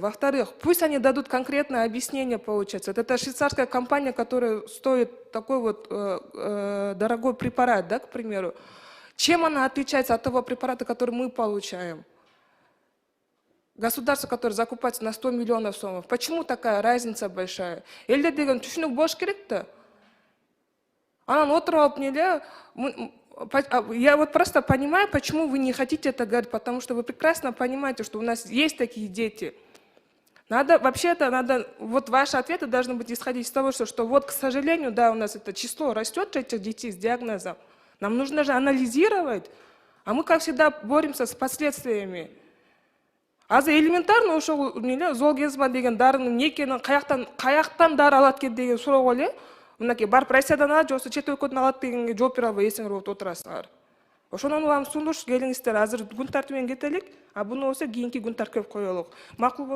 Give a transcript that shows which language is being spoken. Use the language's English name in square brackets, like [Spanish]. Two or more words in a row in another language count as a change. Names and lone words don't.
[Russian] Во-вторых, пусть они дадут конкретное объяснение, получается. Это швейцарская компания, которая стоит такой вот дорогой препарат, да, к примеру. Чем она отличается от того препарата, который мы получаем? Государство, которое закупается на 100 миллионов сомов. Почему такая разница большая? [Kyrgyz] Элде деген түшүнүк болуш керек-то. Анан отуруп алып неле, [Russian] я вот просто понимаю, почему вы не хотите это говорить, потому что вы прекрасно понимаете, что у нас есть такие дети. Вот ваши ответы должны быть исходить из того, что вот, к сожалению, да, у нас это число растет этих детей с диагнозом. Нам нужно же анализировать, а мы, как всегда, боремся с последствиями. [Kyrgyz] Азыр элементарно ошол золгенсма деген дарынын не экенин, каяктан дары алат экен деген суроого эле мынакей барып Россиядан алат же болбосо чет өлкөдөн алат дегенге жооп бере албай эсиңер болуп отурасыңар. Ошондон улам сунуш келиңиздер, азыр күн тартибинен кетелик, а буну болсо кийинки күн тартипке коелук.